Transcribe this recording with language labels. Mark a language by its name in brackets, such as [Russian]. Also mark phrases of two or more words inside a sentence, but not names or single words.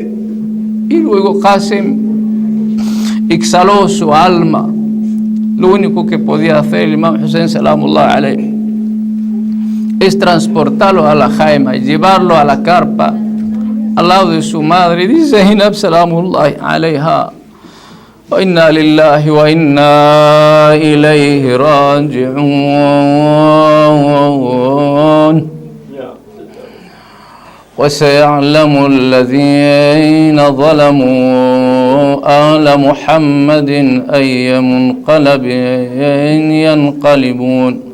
[Spanish] Y luego Qasim exhaló su alma. Lo único que podía hacer el Imam Hussein [Arabic] سلام الله عليه [Spanish] es transportarlo a la jaima y llevarlo a la carpa al lado de su madre, dice Zainab [Arabic] سلام الله عليها: وإنا لله وإنا إليه راجعون. وسيعلم الذين ظلموا آل محمد أي منقلب ينقلبون